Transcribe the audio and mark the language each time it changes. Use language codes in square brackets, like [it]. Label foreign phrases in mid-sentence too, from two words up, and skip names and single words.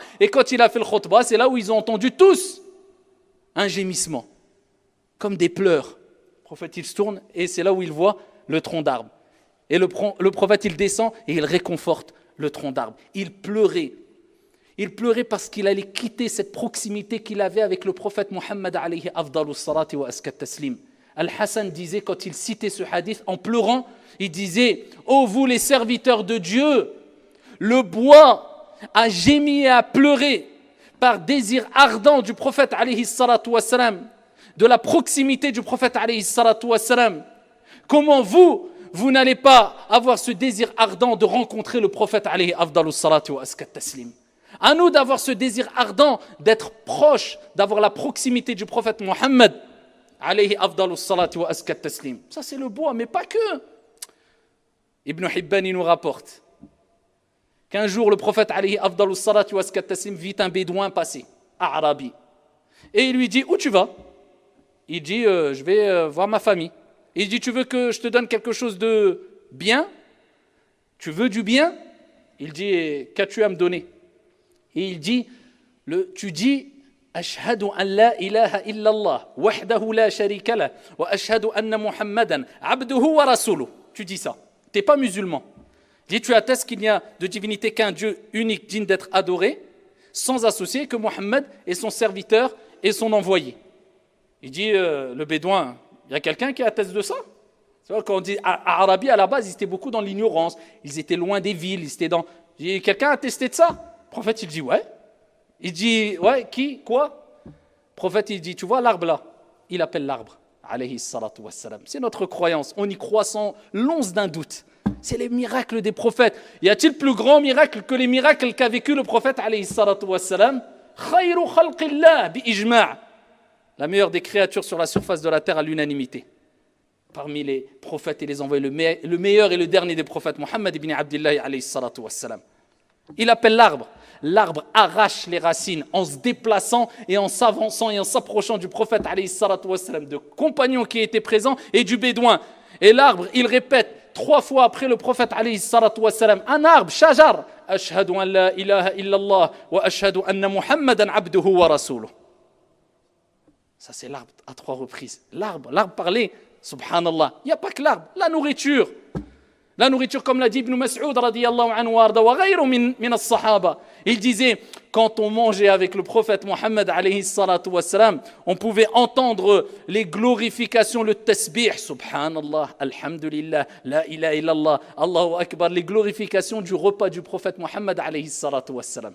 [fr] Et quand il a fait le khutbah, c'est là où ils ont entendu tous un gémissement, comme des pleurs. Le prophète, il se tourne et c'est là où il voit le tronc d'arbre. Et le prophète, il descend et il réconforte le tronc d'arbre. Il pleurait. Il pleurait parce qu'il allait quitter cette proximité qu'il avait avec le prophète Muhammad [ar] عليه أفضل الصلاة وأزكى التسليم. [fr] Al-Hassan disait, quand il citait ce hadith en pleurant, il disait, ô vous les serviteurs de Dieu, le bois a gémi et a pleuré par désir ardent du prophète [ar] عليه الصلاة والسلام, [fr] de la proximité du prophète [ar] عليه الصلاة والسلام. [fr] Comment vous n'allez pas avoir ce désir ardent de rencontrer le prophète [ar] عليه أفضل الصلاة وأزكى التسليم. [fr] À nous d'avoir ce désir ardent d'être proche, d'avoir la proximité du prophète Muhammad [ar] عليه أفضل الصلاة وأزكى التسليم. [fr] Ça c'est le bois, mais pas que. Ibn Hibban il nous rapporte qu'un jour le prophète [ar] عليه أفضل الصلاة وأزكى التسليم [fr] vit un bédouin passer, Arabi. Et il lui dit, où tu vas? Il dit, je vais voir ma famille. Il dit, tu veux que je te donne quelque chose de bien? Tu veux du bien? Il dit, qu'as-tu à me donner? Et il dit, tu dis, [ar] أشهد أن لا إله إلا الله وحده لا شريك له وأشهد أن محمدا عبده ورسوله. [fr] Tu dis ça. Tu n'es pas musulman. Il dit, tu attestes qu'il n'y a de divinité qu'un Dieu unique digne d'être adoré, sans associer que Muhammad est son serviteur et son envoyé. Il dit, le bédouin, il y a quelqu'un qui atteste de ça? Tu vois, quand on dit Arabi, à la base, ils étaient beaucoup dans l'ignorance, ils étaient loin des villes, ils étaient dans... Quelqu'un a attesté de ça? Le prophète, il dit, ouais. Il dit, ouais, qui? Quoi? Le prophète, il dit, tu vois l'arbre là? Il appelle l'arbre, [ar] عليه الصلاة والسلام. [fr] C'est notre croyance, on y croit sans l'once d'un doute. C'est les miracles des prophètes. Y a-t-il plus grand miracle que les miracles qu'a vécu le prophète, [ar] عليه الصلاة والسلام? خير خلق الله بإجماع'. [fr] La meilleure des créatures sur la surface de la terre à l'unanimité. Parmi les prophètes et les envoyés, le meilleur et le dernier des prophètes, Muhammad ibn Abdillah [ar] عليه الصلاة والسلام. [fr] Il appelle l'arbre. L'arbre arrache les racines en se déplaçant et en s'avançant et en s'approchant du prophète [ar] عليه الصلاة والسلام, [fr] de compagnons qui étaient présents et du bédouin. Et l'arbre, il répète 3 fois après le prophète [ar] عليه الصلاة والسلام, [fr] un arbre, [ar] شجر أشهد أن لا إله إلا الله وأشهد أن محمدا عبده ورسوله. [fr] Ça c'est l'arbre à 3 reprises. L'arbre parlait, subhanallah. Il n'y a pas que l'arbre, la nourriture. La nourriture, comme l'a dit Ibn Mas'ud [ar] رضي الله عنه وغيره من الصحابة. [fr] Il disait, quand on mangeait avec le prophète Muhammad [ar] عليه الصلاة والسلام, [fr] on pouvait entendre les glorifications, le tasbih, [ar] سبحان الله الحمد لله لا إله إلا الله الله أكبر, [fr] les glorifications du repas du prophète Muhammad [ar] عليه الصلاة والسلام.